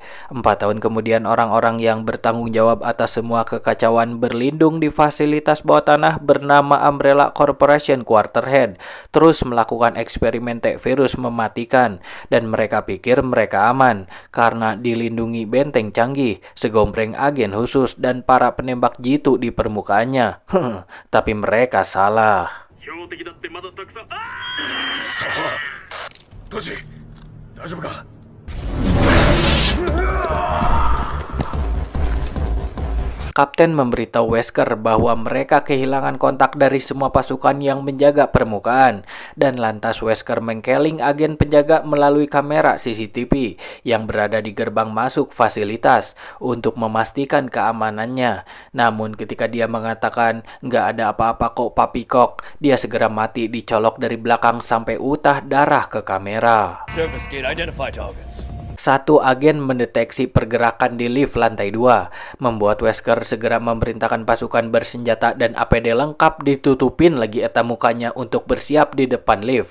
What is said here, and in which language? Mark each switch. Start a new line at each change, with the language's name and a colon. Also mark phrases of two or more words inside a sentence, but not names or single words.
Indonesian: 4 tahun kemudian orang-orang yang bertanggung jawab atas semua kekacauan berlindung di fasilitas bawah tanah bernama Umbrella Corporation Quarterhead terus melakukan eksperimen virus mematikan, dan mereka pikir mereka aman karena dilindungi benteng canggih, segombreng agen khusus, dan para penembak jitu di permukaannya. Tapi mereka salah.
Japanese: トシ、大丈夫か？
Indonesian: Kapten memberitahu Wesker bahwa mereka kehilangan kontak dari semua pasukan yang menjaga permukaan, dan lantas Wesker mengkeling agen penjaga melalui kamera CCTV yang berada di gerbang masuk fasilitas untuk memastikan keamanannya. Namun ketika dia mengatakan nggak ada apa-apa kok Papi Kok, dia segera mati dicolok dari belakang sampai utah darah ke kamera.
English: Surface gate identify targets.
Indonesian: Satu agen mendeteksi pergerakan di lift lantai 2, membuat Wesker segera memerintahkan pasukan bersenjata dan APD lengkap ditutupin lagi eta mukanya untuk bersiap di depan lift.